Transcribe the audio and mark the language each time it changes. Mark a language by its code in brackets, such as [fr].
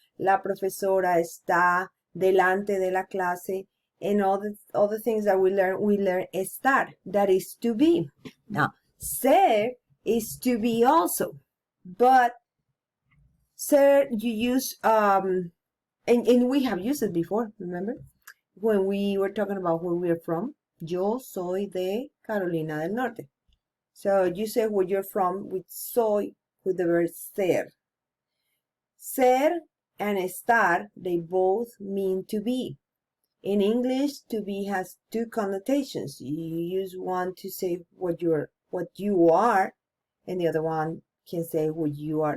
[es] La profesora está delante de la clase, [en] and all the things that we learn estar, that is to be. Now, ser is to be also, but ser you use, and we have used it before, remember? When we were talking about where we're from. [es] Yo soy de Carolina del Norte. [en] So you say where you're from with soy, with the verb ser. Ser and estar, they both mean to be. In English, to be has two connotations. You use one to say what you are, and the other one can say what you are.